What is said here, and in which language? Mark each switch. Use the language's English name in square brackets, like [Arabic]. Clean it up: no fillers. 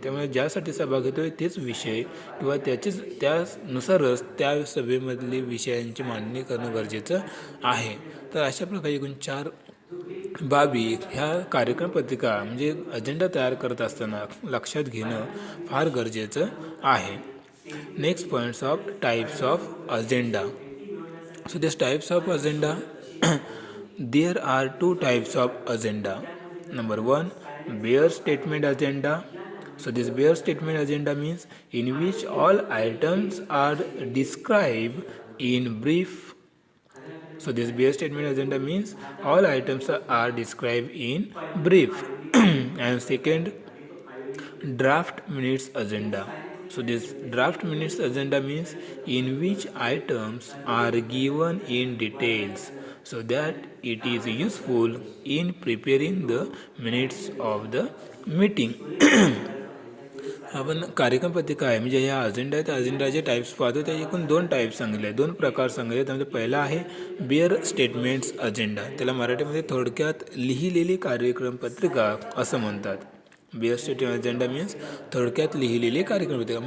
[Marathi] त्यामुळे ज्यासाठी सभा घेतोय तेच विषय किंवा त्यानुसारच त्या सभेमधली विषयांची मांडणी करणं गरजेचं आहे. तर अशा प्रकारे एकूण 4 बाबी ह्या कार्यक्रम पत्रिका म्हणजे अजेंडा तयार करत असताना लक्षात घेणं फार गरजेचं आहे. [English] Next points of types of agenda. So these types of agenda, there are 2 types of agenda. Number 1, bare statement agenda. So this bare statement agenda means in which all items are described in brief. So this bare statement agenda means all items are described in brief. And second, draft minutes agenda. So this draft minutes agenda means in which items are given in details so that it is useful in preparing the minutes of the meeting. [Marathi] आपण कार्यक्रम पत्रिका आहे म्हणजे या agenda आहे, त्या अजेंडाचे types पाहतो. त्या एकूण 2 टाईप्स सांगितले, 2 प्रकार सांगितले. त्यामध्ये पहिला आहे बेअर स्टेटमेंट्स अजेंडा. त्याला मराठीमध्ये थोडक्यात लिहिलेली कार्यक्रम पत्रिका असं म्हणतात. बेअर स्टेटमेंट अजेंडा मीन्स थोडक्यात लिहिलेली कार्यक्रम पत्रिका.